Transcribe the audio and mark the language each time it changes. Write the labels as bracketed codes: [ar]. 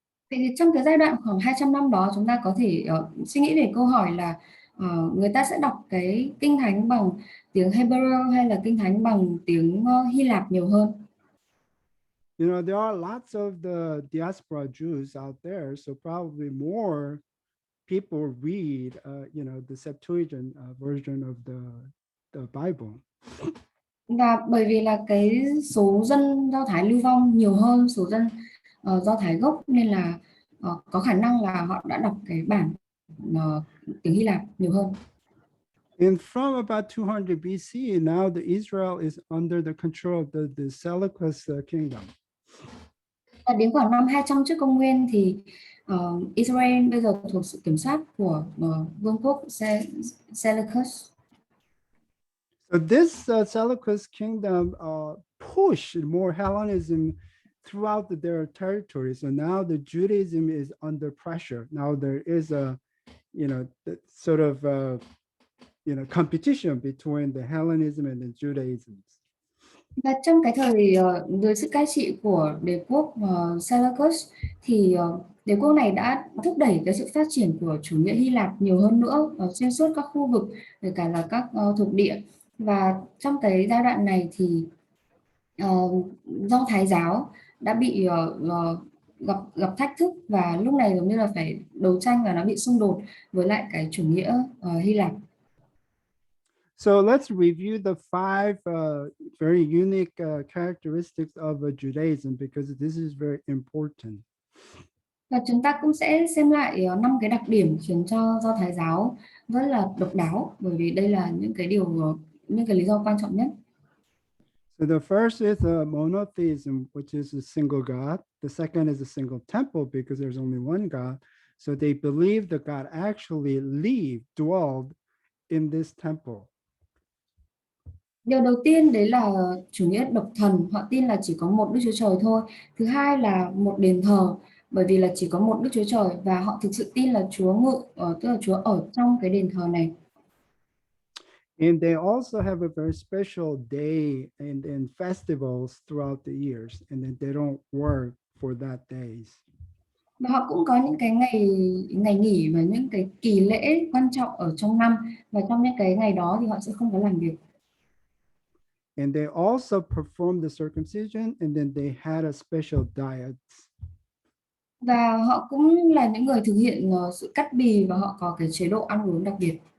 [vi] Vậy thì trong cái giai đoạn khoảng 200 năm đó, chúng ta có thể suy nghĩ về câu hỏi là người ta sẽ đọc cái Kinh Thánh bằng tiếng Hebrew hay là Kinh Thánh bằng tiếng Hy Lạp nhiều hơn. [en] There are lots of the diaspora Jews out there, so probably more people read, the Septuagint version of the Bible. [vi] Và bởi vì là cái số dân Do Thái lưu vong nhiều hơn số dân Do Thái gốc, nên là có khả năng là họ đã đọc cái bản tiếng Hy Lạp nhiều hơn. [en] And from about 200 BC, now the Israel is under the control of the Seleucus kingdom. [vi] Và đến khoảng năm 200 trước công nguyên thì Israel bây giờ thuộc sự kiểm soát của vương quốc Seleucus. [en] So this Seleucus kingdom pushed more Hellenism throughout their territory. So now the Judaism is under pressure. Now there is a, sort of, competition between the Hellenism and the Judaism. [vi] Và trong cái thời dưới sự cai trị của đế quốc Seleucus thì đế quốc này đã thúc đẩy cái sự phát triển của chủ nghĩa Hy Lạp nhiều hơn nữa xuyên suốt các khu vực, kể cả là các thuộc địa. Và trong cái giai đoạn này thì Do Thái giáo đã bị gặp thách thức, và lúc này giống như là phải đấu tranh và nó bị xung đột với lại cái chủ nghĩa Hy Lạp. [en] So let's review the 5 very unique characteristics of Judaism, because this is very important. [vi] Và chúng ta cũng sẽ xem lại 5 cái đặc điểm khiến cho Do Thái giáo rất là độc đáo, bởi vì đây là những cái lý do quan trọng nhất. [en] So the first is monotheism, which is a single God. The second is a single temple, because there's only one God. So they believe that God actually dwelled in this temple. [vi] Điều đầu tiên đấy là chủ nghĩa độc thần, họ tin là chỉ có một Đức Chúa Trời thôi. Thứ hai là một đền thờ, bởi vì là chỉ có một Đức Chúa Trời, và họ thực sự tin là Chúa tức là Chúa ở trong cái đền thờ này. [en] And they also have a very special day and festivals throughout the years, and then they don't work for that days. [vi] Và họ cũng có những cái ngày nghỉ và những cái kỳ lễ quan trọng ở trong năm, và trong những cái ngày đó thì họ sẽ không có làm việc. [en] And they also performed the circumcision, and then they had a special diet. [vi] Và họ cũng là những người thực hiện sự cắt bì, và họ có cái chế độ ăn uống đặc biệt.